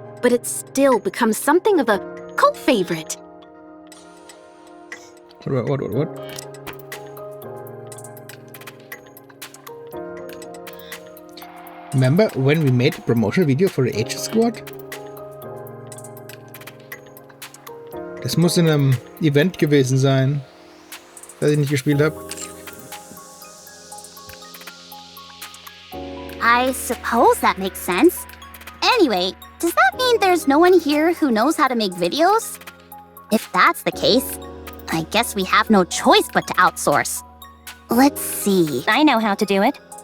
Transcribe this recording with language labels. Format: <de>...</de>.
<en>but it still becomes something of a cult favorite. What? Remember when we made the promotional video for the H Squad?</en> <de>Das muss in einem Event gewesen sein, das ich nicht gespielt habe.</de> <en>I suppose that makes sense. Anyway, does that mean there's no one here who knows how to make videos? If that's the case, I guess we have no choice but to outsource. Let's see. I know how to do it.</en>